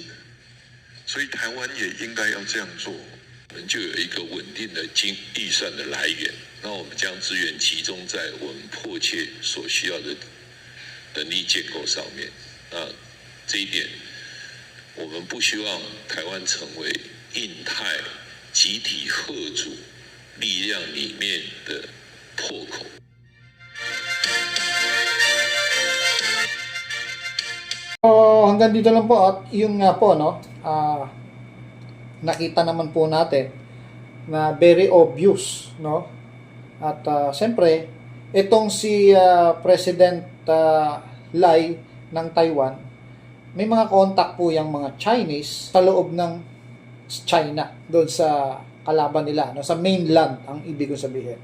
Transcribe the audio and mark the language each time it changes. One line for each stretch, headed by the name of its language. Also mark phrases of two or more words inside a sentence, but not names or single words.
Chinese: 所以台湾也应该要这样做。我们就有一个稳定的预算的来源，那我们将资源集中在我们迫切所需要的能力建构上面。那这一点，我们不希望台湾成为印太集体嚇阻力量里面的破口。
Filipino: So, hanggang dito lang po at yung nga po, no, nakita naman po natin na
English: very obvious,
Filipino: no, at siyempre itong si President Lai ng Taiwan, may mga contact po yung mga Chinese sa loob ng China, doon sa kalaban nila, no, sa mainland ang ibig kong sabihin.